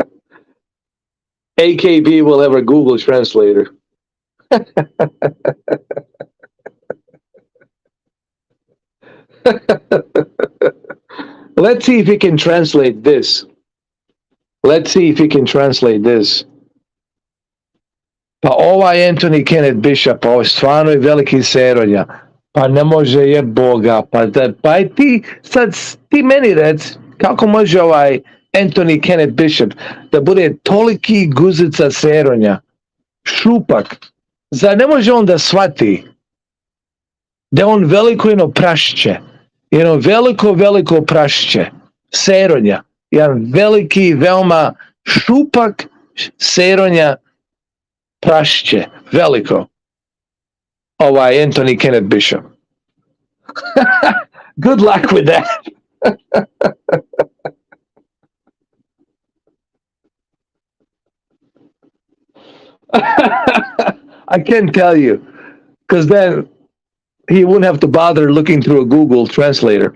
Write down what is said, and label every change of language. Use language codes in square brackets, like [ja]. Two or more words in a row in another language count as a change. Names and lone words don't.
[en] AKB will have a Google Translator. Let's see if he can translate this. Let's see if he can translate this. [sr] Pa ovaj Anthony Kenneth Bishop, pa ovo stvarno je veliki seronja. Pa ne može je Boga. Pa ti meni rec, kako može ovaj Anthony Kenneth Bishop da bude toliki guzica seronja, šupak. Zar ne može on da shvati da on veliko jedno prašće, jedno veliko prašće, seronja, jedan veliki, veoma šupak seronja prašće, veliko, ovaj Anthony Kenneth Bishop. [en] Good luck with that. I can't tell you, because then he wouldn't have to bother looking through a Google translator.